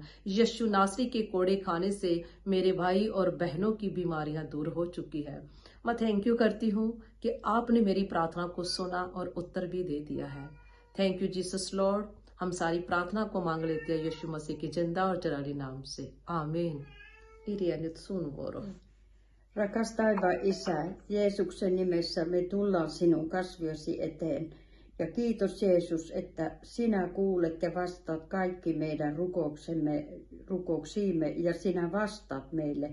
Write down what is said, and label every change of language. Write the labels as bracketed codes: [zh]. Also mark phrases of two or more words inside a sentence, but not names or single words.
[hi] यीशु नासरी के कोड़े खाने से मेरे भाई और बहनों की बीमारियां दूर हो चुकी है। मैं [en] thank you [hi] करती हूँ कि आपने मेरी प्रार्थना को सुना और उत्तर भी दे दिया है। [en] Thank you Jesus Lord. [hi] हम सारी प्रार्थना को मांग लेते हैं यीशु मसीह के जिंदा और जलाली नाम से, आमीन। [fi] Irja, nyt sun vuoro. Rakas taivaan Isä, Jeesuksen nimessä me tullaan sinun kasviosi eteen. Ja kiitos Jeesus, että sinä kuulet ja vastaat kaikki meidän rukouksiimme ja sinä vastaat meille.